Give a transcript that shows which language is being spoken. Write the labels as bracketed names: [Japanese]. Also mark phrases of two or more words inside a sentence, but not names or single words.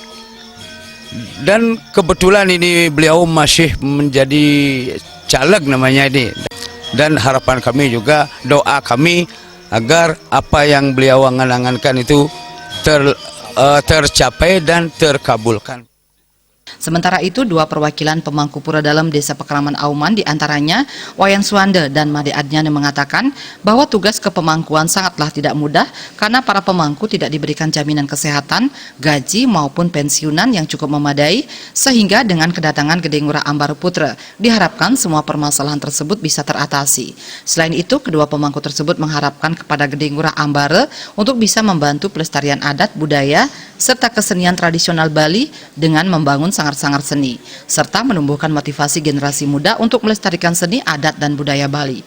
[Indonesian] Dan kebetulan ini beliau masih menjadi caleg namanya ini. Dan harapan kami juga, doa kami agar apa yang beliau angan-angankan itu tercapai dan terkabulkan. Sementara itu, dua perwakilan pemangku Pura Dalem Desa Pekraman Auman diantaranya Wayan Suwanda dan Made Adnyane mengatakan bahwa tugas kepemangkuan sangatlah tidak mudah karena para pemangku tidak diberikan jaminan kesehatan, gaji maupun pensiunan yang cukup memadai, sehingga dengan kedatangan Gede Ngurah Ambara Putra diharapkan semua permasalahan tersebut bisa teratasi. Selain itu, kedua pemangku tersebut mengharapkan kepada Gede Ngurah Ambara untuk bisa membantu pelestarian adat, budaya, serta kesenian tradisional Bali dengan membangun sanggar-sanggar seni, serta menumbuhkan motivasi generasi muda untuk melestarikan seni, adat, dan budaya Bali.